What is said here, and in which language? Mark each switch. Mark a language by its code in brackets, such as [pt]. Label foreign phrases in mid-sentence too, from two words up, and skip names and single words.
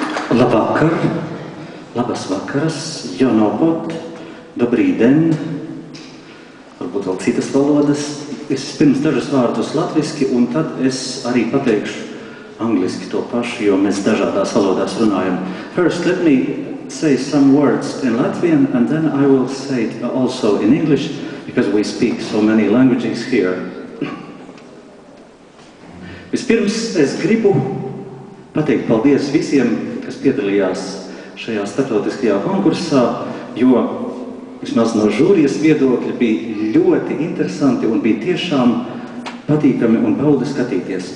[lv] Labvakar, [lt] labas vakaras, [lv] jonobot, [cs] dobrý den, [lv] varbūt vēl citas valodas. Es pirms dažus vārdus latviski, un tad es arī pateikšu angliski to pašu, jo mēs dažādās valodās runājam. [en] First, let me say some words in Latvian, and then I will say it also in English, because we speak so many languages here. [lv] Vispirms es gribu pateikt paldies visiem, kas piedalījās šajā starptautiskajā konkursā, jo vismaz no žūrijas viedokļa bija ļoti interesanti un bija tiešām patīkami un baudi skatīties.